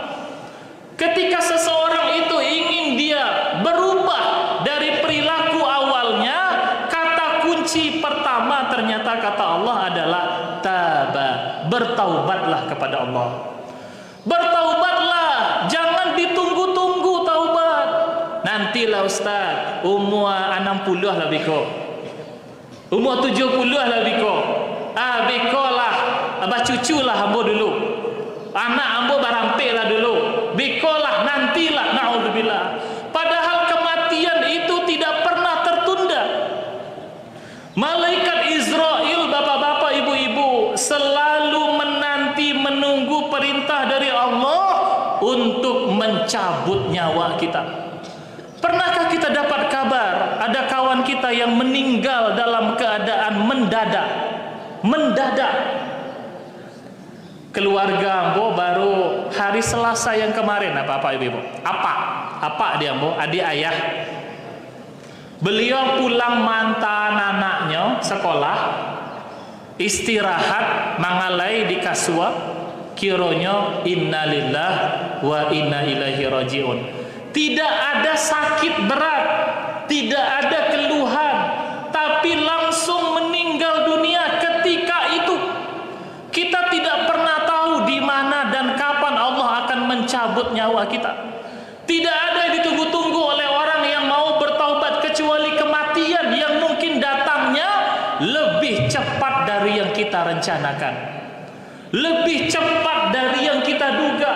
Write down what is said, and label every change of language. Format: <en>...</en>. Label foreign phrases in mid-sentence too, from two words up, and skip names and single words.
<id>Ketika seseorang itu ingin dia berubah dari perilaku awalnya, kata kunci pertama ternyata kata Allah adalah taba, bertaubatlah kepada Allah. Bertaubatlah, jangan ditunggu-tunggu taubat.</id> <min>Nantilah Ustaz, umur 60 lah biko, umur 70 lah biko. Biko lah, abah cucu lah ambo dulu, anak ambo barampik lah dulu, biko lah nantilah,</min> <ar>نعوذ بالله.</ar> <id>Padahal kematian itu tidak pernah tertunda. Malaikat Israel, bapak-bapak, ibu-ibu, selalu menanti, menunggu perintah dari Allah untuk mencabut nyawa kita. Pernahkah kita dapat kabar ada kawan kita yang meninggal dalam keadaan mendadak? Keluarga ambo baru hari Selasa yang kemarin, apa ibu-ibu?</id> <min>Apa dia ambo? Adik ayah. Beliau pulang mantan anaknya sekolah, istirahat, mangalai di kasua, kironyo</min> <ar>إنا لله وإنا إليه راجعون.</ar> <id>Tidak ada sakit berat, tidak ada keluhan, tapi langsung meninggal dunia ketika itu. Kita tidak pernah tahu di mana dan kapan Allah akan mencabut nyawa kita. Tidak ada yang ditunggu-tunggu oleh orang yang mau bertaubat, kecuali kematian yang mungkin datang lebih cepat dari yang kita rencanakan, lebih cepat dari yang kita duga.</id>